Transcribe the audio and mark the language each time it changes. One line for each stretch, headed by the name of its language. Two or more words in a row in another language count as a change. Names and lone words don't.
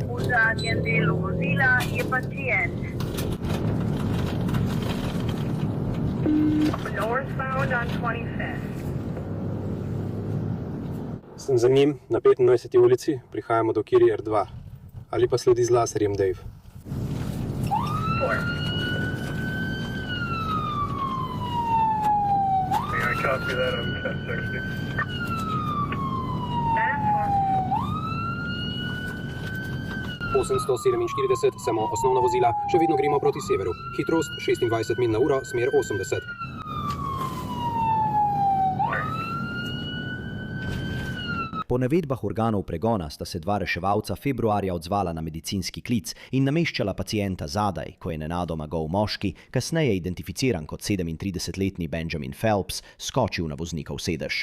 Slovenian: V zadnjem delu vozila je pacient.
English: Northbound on 25th.
Slovenian: Sem za njim na 25. ulici, prihajamo do Kiri R2. Ali pa sledi z laserjem, Dave.
English: May I copy that on 1060?
Slovenian: Osem 147, samo osnovna vozila, še vedno gremo proti severu. Hitrost 26 mil na uro, smer 80. Po navedbah organov pregona sta se dva reševalca februarja odzvala na medicinski klic in nameščala pacienta zadaj, ko je nenadoma gol moški, kasneje identificiran kot 37-letni Benjamin Phelps, skočil na voznikov sedež.